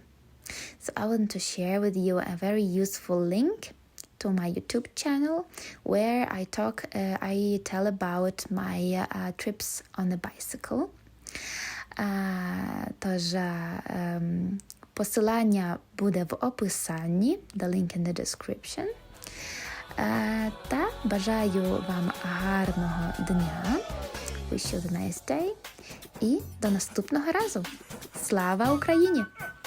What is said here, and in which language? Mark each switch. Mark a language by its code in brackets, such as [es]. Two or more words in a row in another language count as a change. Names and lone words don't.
[en] So I want to share with you a very useful link to my YouTube channel where I tell about my trips on the bicycle. [uk] Тож, посилання буде в описанні, [en] the link in the description. [uk] Та бажаю вам гарного дня, [en] wish you a nice day, [uk] і до наступного разу. Слава Україні!